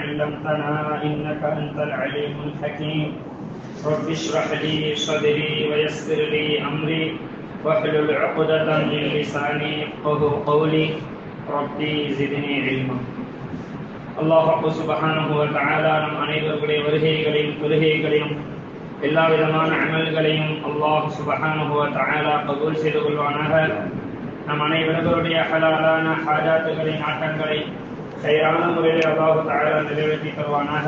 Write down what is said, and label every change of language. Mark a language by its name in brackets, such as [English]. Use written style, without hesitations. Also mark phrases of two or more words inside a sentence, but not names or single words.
[Arabic] علمتنا إنك أنت العليم الحكيم رب اشرح لي صدري ويسر لي أمري واحلل عقدة من لساني يفقهوا قولي ربي زدني علما. الله سبحانه و تعالى [Tamil] நம் அனைவருடைய வருகைகளையும் எல்லா விதமான அமல்களையும் [Arabic] الله سبحانه و تعالى [Tamil] கபூல் செய்து கொள்வானாக. நம் அனைவருடைய ஹலாலான ஹாஜாத்துகளை நாட்டங்களை சரியான முறையில் [Arabic] الله تعالى [Tamil] நிறைவேற்றி தருவானாக.